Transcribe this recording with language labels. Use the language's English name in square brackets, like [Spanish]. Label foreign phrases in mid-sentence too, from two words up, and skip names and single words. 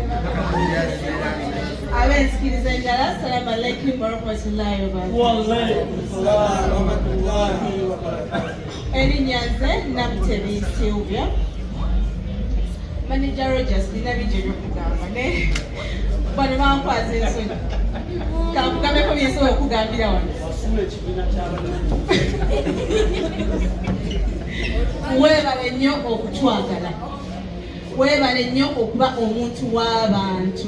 [Ganda] ab'ensikiriza enjala [Arabic] السلام عليكم ورحمة الله وبركاته. [Ganda] Erinnya nze Namutebi Sylvia. Manager Rogers nina bingi ebyokugamba naye bano bankwaza ensonyi kankugambeko byensobola okugambira wano. Weebale nnyo okutwagala, weebale nnyo okuba omuntu w'abantu.